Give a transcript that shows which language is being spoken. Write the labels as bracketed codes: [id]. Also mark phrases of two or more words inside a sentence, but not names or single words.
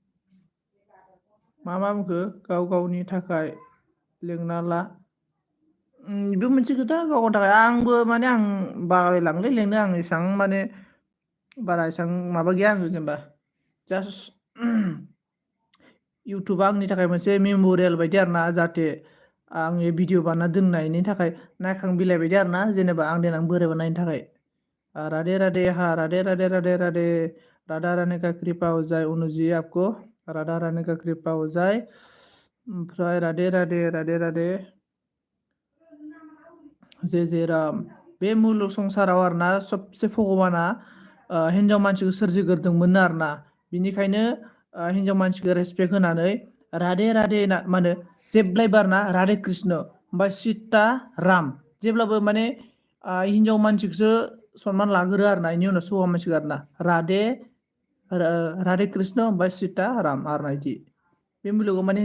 [brx] मा बुंखो गाव गावनि थाखाय लेंना ला बेबो मोनसे खोथा गाव गावनि थाखाय आंबो माने आं बालायलाङोलै लेंनो आं एसां माने बारा एसां माबा गैया आङो जेनेबा जास्ट इउटुबा आंनि थाखाय मोनसे मेम'रियेल बायदि आरोना जाहाथे आंनि भिडिअ बानायना दोननायनि थाखाय नायखां बिलाइ बायदि आरोना जेनेबा आं देनां बोराइबा नायनो थाखाय राधे राधे हा राधे राधे राधे राधे [hi] राधा रानी का कृपा हो जाए अनुजी आपको राधा रानी का कृपा हो जाए [brx] ओमफ्राय राधे राधे राधे राधे जे जे राम बे मुलुग संसाराव आरोना सबसे भगबाना हिन्जाव मानसिखौ सोरजिग्रोदोंमोन आरोना बिनिखायनो हिन्जाव मानसिखौ रेसपेक्ट होनानै राधे राधे मा होनो जेब्लायबो आरोना राधे कृष्ण ओमफ्राय सीता राम जेब्लाबो माने हिन्जाव मानसिखौसो सनमान लाग्रो आरोना बेनि उनावसो हौवा मानसिखौ आरोना राधे कृष्ण ओमफ्राय सीता राम आरोना बिदि बे मुलुगाव माने